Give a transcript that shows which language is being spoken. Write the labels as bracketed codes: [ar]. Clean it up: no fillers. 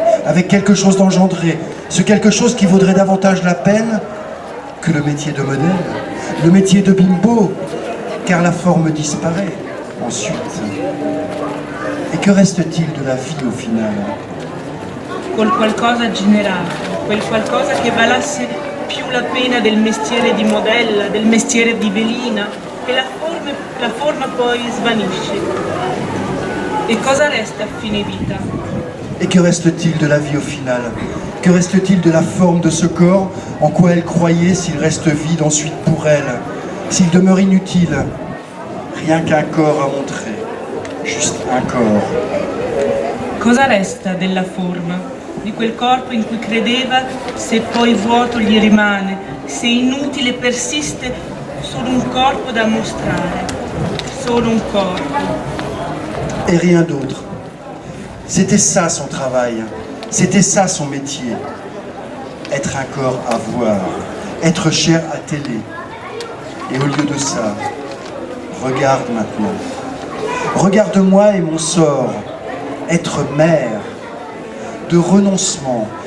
[fr] Avec quelque chose d'engendré. Ce quelque chose qui vaudrait davantage la peine que le métier de modèle. Le métier de bimbo. Car la forme disparaît ensuite. Et que reste-t-il de la vie au final? [it] Col qualcosa generato, quel qualcosa che valasse più la pena del mestiere di modella, del mestiere di velina, e la forma poi svanisce. E cosa resta a fine vita? [fr] Et que reste-t-il de la vie au final? Que reste-t-il de la forme de ce corps? En quoi elle croyait, s'il reste vide ensuite pour elle? S'il demeure inutile? Rien qu'un corps à montrer. Juste un corps. [it] Cosa resta della forma? Di quel corpo in cui credeva, se poi vuoto gli rimane, se inutile persiste, solo un corpo da mostrare, solo un corpo. [fr] Et rien d'autre. C'était ça son travail, c'était ça son métier. Être un corps à voir, être cher à télé. Et au lieu de ça, regarde maintenant. Regarde-moi et mon sort, être mère, de renoncement.